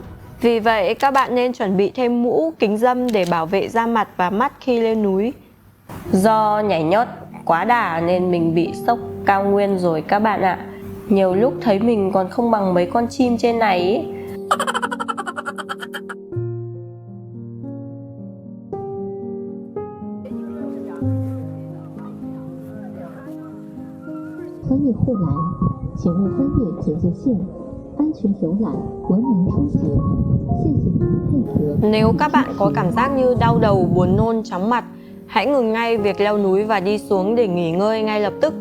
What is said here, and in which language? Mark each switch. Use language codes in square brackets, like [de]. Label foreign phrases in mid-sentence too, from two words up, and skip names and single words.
[vi] Vì vậy các bạn nên chuẩn bị thêm mũ, kính râm để bảo vệ da mặt và mắt khi lên núi. Do nhảy nhót quá đà nên mình bị sốc cao nguyên rồi các bạn ạ. Nhiều lúc thấy mình còn không bằng mấy con chim trên này ý. [zh] 穿越护栏，请勿翻越警戒线，安全游览，文明出行。谢谢您配合。 [vi] Nếu các bạn có cảm giác như đau đầu, buồn nôn, chóng mặt, hãy ngừng ngay việc leo núi và đi xuống để nghỉ ngơi ngay lập tức.